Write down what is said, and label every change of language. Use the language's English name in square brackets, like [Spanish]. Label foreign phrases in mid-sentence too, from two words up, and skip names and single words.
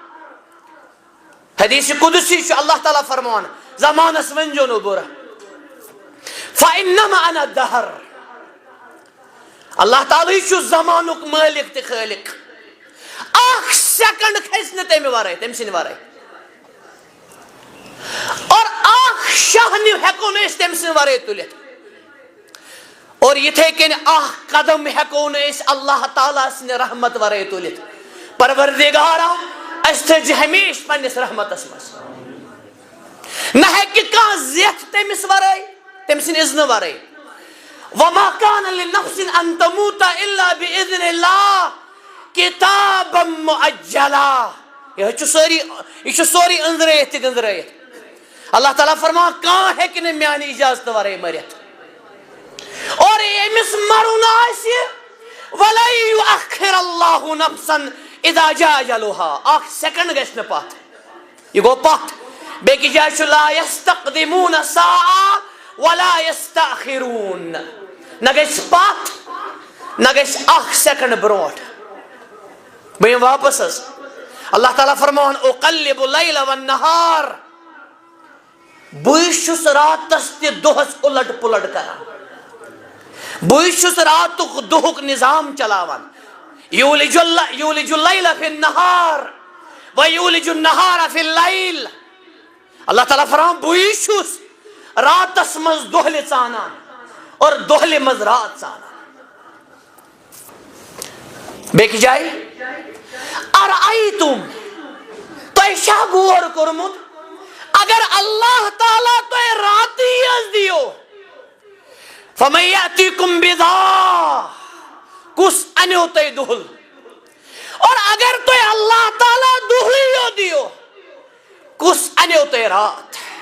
[Kashmiri] حدیث قدسی چھُ اللہ تعالیٰ فرمان زمانس ؤنۍزیو نہٕ بُرٕ [Arabic] فإنما أنا الدہر [Kashmiri] اللہ تعالیٰ چھُ زمانُک مٲلِک تہِ خٲلق اکھ سیکنڈ کھسہِ نہٕ تمہِ ورٲے تٔمۍ سٕنٛدِ ورٲے اور اکھ شاہنہِ ہیٚکو نہٕ أسۍ تٔمۍ سٕنٛدِ ورٲے تُلِتھ اور یِتھے کٔنۍ اکھ قدم ہیٚکو نہٕ أسۍ اللہ تعالیٰ سٕنٛدِ رحمت ورٲے تُلِتھ پروردگارا اَسہِ تھٲیزِ ہمیشہِ پننِس رحمتس منٛز نہ ہیٚکہِ کانٛہہ زیٹھ تٔمِس ورٲے تٔمۍ سٕنٛدِ اذنہٕ ورٲے [Arabic] وما كان لنفس ان تموت الا باذن الله كتابا مؤجلا [Kashmiri] یہ چھُ سورُے أنٛزرٲیِتھ تہِ گٔنٛزرٲیِتھ اللہ تعالیٰ فرمان کانٛہہ ہیٚکہِ نہٕ میانہِ اجازتہٕ ورٲے مٔرِتھ اور ییٚمِس مرُن آسہِ [Arabic] ولا يؤخر الله نفسا اذا جاء اجلها [Kashmiri] اکھ سیکنڈ گژھِ نہٕ پتھ یہ گوٚو پتھ بیٚکِس جایہِ چھُ [Arabic] لا يستقدمون ساعة ولا يستأخرون [Kashmiri] نہ گژھِ پتھ نہ گژھِ اکھ سیکنڈ برونٛٹھ بہٕ یِمہٕ واپس حظ اللہ تعالیٰ فرمان [Arabic] اقلب اللیل والنہار [Kashmiri] بہٕ چھُس راتس تہِ دۄہس اُلٹ پُلٹ کران بہٕ چھُس راتُک دۄہُک نظام چلاوان [Arabic] یولج اللیل فی النہار ویولج النہار فی اللیل [Kashmiri] اللہ تعالیٰ فرمان بہٕ چھُس راتس منٛز دۄہلہِ ژانان اور دۄہلہِ منٛز رات ژانان بیٚکہِ جایہِ ارأیتُم تۄہہِ چھا غور کوٚرمُت اگر اللہ تعالیٰ تۄہہِ راتٕے یٲژ دِیو [Arabic] فمن یأتیکم بِضاع [Kashmiri] کُس اَنیو تۄہہِ دۄہل اور اگر تۄہہِ اللہ تعالیٰ دۄہلٕے یوت دِیو کُس اَنیو تۄہہِ رات